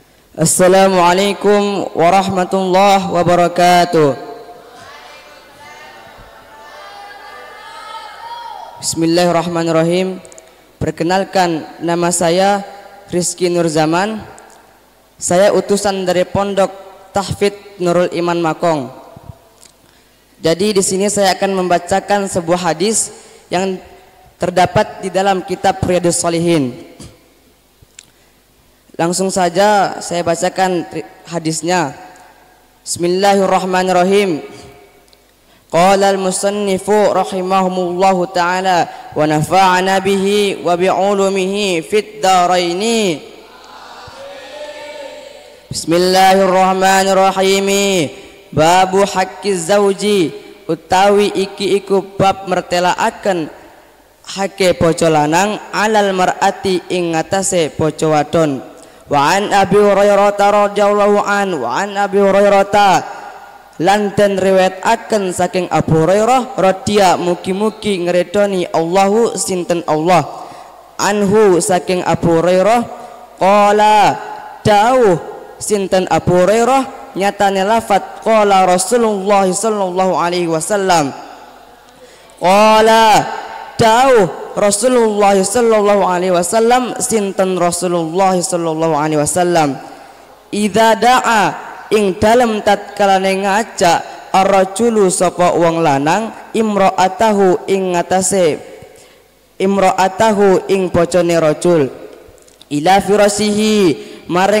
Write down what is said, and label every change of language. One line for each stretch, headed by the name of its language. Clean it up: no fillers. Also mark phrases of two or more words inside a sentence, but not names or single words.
Arabic: السلام عليكم ورحمة الله وبركاته. بسم الله الرحمن الرحيم.
Indonesian: Perkenalkan, nama saya Rizky Nur Zaman. Saya utusan dari Pondok Tahfidz Nurul Iman Makong. Jadi di sini saya akan membacakan sebuah hadis yang terdapat di dalam kitab Riyadhus Shalihin. Langsung saja saya bacakan hadisnya.
Arabic: بسم الله الرحمن الرحيم. قال المصنف رحمه الله تعالى ونفعنا به وبعلومه في الدارين. بسم الله الرحمن الرحيم. باب حق الزوج,
Javanese: utawi iki iku bab mertelaaken hake bojo lanang
Arabic: على المرأة
Javanese: ing ngatasé bojo wadon.
Arabic: وعن أبي هريرة رضي الله عن وعن أبي هريرة
Javanese: lan den riwayataken saking Abu Hurairah radhiya mugi-mugi ngredoni Allahu sinten Allah anhu saking Abu Hurairah qala dawuh sinten Abu Hurairah nyatane lafat
Arabic: قال رسول الله صلى الله عليه وسلم
Javanese: qala dawuh
Arabic: رسول الله صلى الله عليه وسلم
Javanese: sinten
Arabic: رسول الله صلى الله عليه وسلم إذا دعا
Javanese: ing dalem tatkalane ngajak ar-rajulu sapa wong lanang imra'atahu ing ngatasé imra'atahu ing bojone
Arabic: رجل إلى فراشه
Javanese: maring